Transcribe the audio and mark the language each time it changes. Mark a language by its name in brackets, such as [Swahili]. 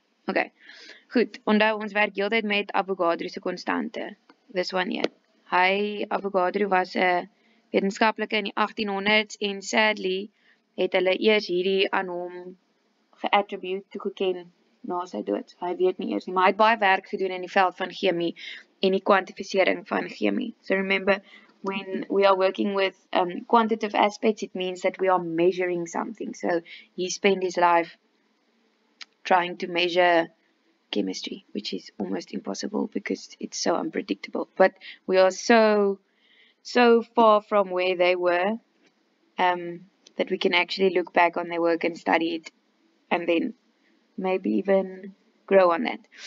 [Afrikaans] Okay, goed, onthou ons werk heeltyd met Avogadro se konstante. [English] This one here. [Afrikaans] Avogadro was 'n wetenskaplike in die 1800s en sadly het hulle eers hierdie aan hom geattribute toegeken na sy dood. Hy weet nie eers nie, maar hy het baie werk gedoen in die veld van chemie en die kwantifisering van chemie. [English] So remember, when we are working with quantitative aspects, it means that we are measuring something. So he spent his life trying to measure chemistry, which is almost impossible because it's so unpredictable. But we are so far from where they were that we can actually look back on their work and study it and then maybe even grow on that.